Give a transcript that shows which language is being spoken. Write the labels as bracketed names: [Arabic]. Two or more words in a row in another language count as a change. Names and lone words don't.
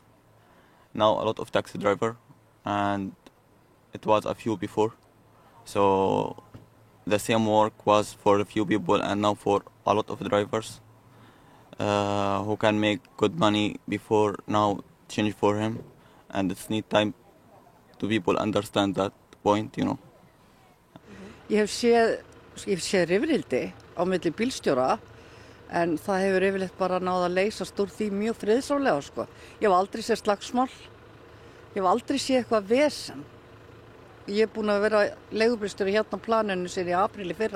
[English] Now a lot of taxi driver, and it was a few before. So the same work was for a few people and now for a lot of drivers who can make good money before now change for him, and it's need time to people understand that point, [Icelandic] Ég hef séð rifrildi á milli bílstjóra en það hefur yfirleitt bara náð að leysast úr því mjög friðsamlega, Ég hef aldrei séð slagsmál. Ég hef aldrei séð eitthvað vesen. Ég búin að vera leigubílstjóri hérna á planinu sér í apríl í fyrra.